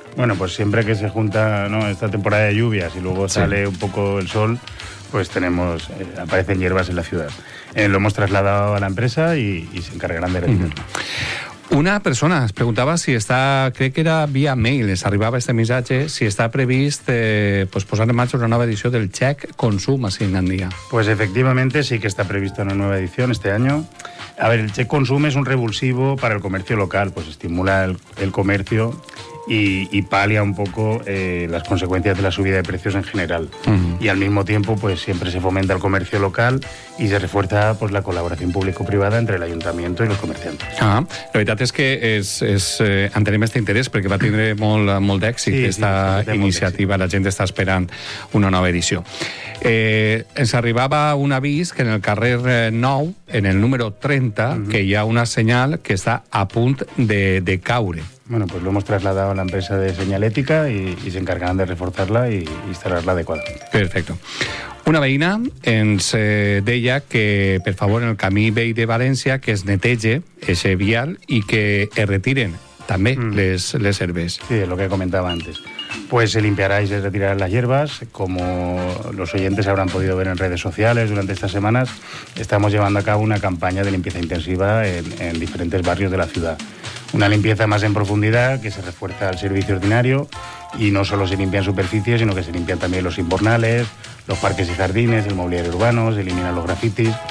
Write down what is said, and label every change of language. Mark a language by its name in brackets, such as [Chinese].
[Spanish] Bueno, pues siempre que se junta, ¿no?, esta temporada de lluvias y luego sale un poco el sol, pues tenemos, aparecen hierbas en la ciudad. Lo hemos trasladado a la empresa y se encargarán de retirarlo. [Catalan] Una persona es preguntava si està, crec que era via mail, es arribava este missatge, si està previst pues posar en marxa una nova edició del Check Consum a Finlandia. [Spanish] Pues efectivamente sí que está prevista una nueva edición este año. A ver, el Check Consum es un revulsivo para el comercio local, pues estimula el comercio y palia un poco las consecuencias de la subida de precios en general. Uh-huh. Y al mismo tiempo, pues siempre se fomenta el comercio local y se refuerza pues la colaboración público-privada entre el ayuntamiento y los comerciantes. [Catalan] Ah, la veritat és que entenem este interès perquè va tindre molt d'èxit aquesta iniciativa. La gent està esperant una nova edició. Ens arribava un avís que en el carrer 9, en el número 30, uh-huh, que hi ha una senyal que està a punt de caure. [Spanish] Bueno, pues lo hemos trasladado a la empresa de señalética y se encargarán de reforzarla y instalarla adecuadamente. Perfecto. [Catalan] Una veïna ens deia que, per favor, en el camí vell de València, que es neteje ese vial i que es retiren també les herbes. [Spanish] Sí, lo que comentaba antes. Pues se limpiará y se retirarán las hierbas. Como los oyentes habrán podido ver en redes sociales durante estas semanas, estamos llevando a cabo una campaña de limpieza intensiva en diferentes barrios de la ciudad. Una limpieza más en profundidad que se refuerza al servicio ordinario y no solo se limpian superficies, sino que se limpian también los invernales, los parques y jardines, el mobiliario urbano, se eliminan los grafitis.